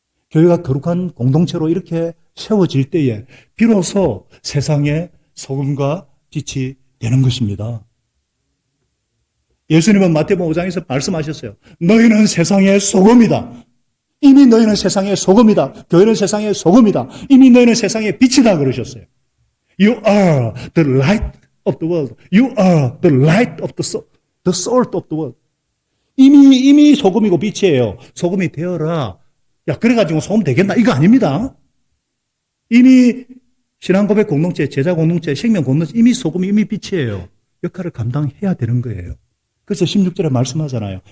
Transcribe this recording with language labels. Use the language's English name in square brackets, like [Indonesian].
[Korean] 교회가 거룩한 공동체로 이렇게 세워질 때에 비로소 세상의 소금과 빛이 되는 것입니다. 예수님은 마태복음 5장에서 말씀하셨어요. 너희는 세상의 소금이다. 이미 너희는 세상의 소금이다. 교회는 세상의 소금이다. 이미 너희는 세상의 빛이다 그러셨어요. [English] You are the light of the world. You are the light of the salt of the world. [Korean] 이미 소금이고 빛이에요. 소금이 되어라. 야, 그래가지고 소금 되겠나? 이거 아닙니다. 이미 신앙고백 공동체, 제자 공동체, 생명 공동체, 이미 소금이 이미 빛이에요. 역할을 감당해야 되는 거예요. 그래서 16절에 말씀하잖아요.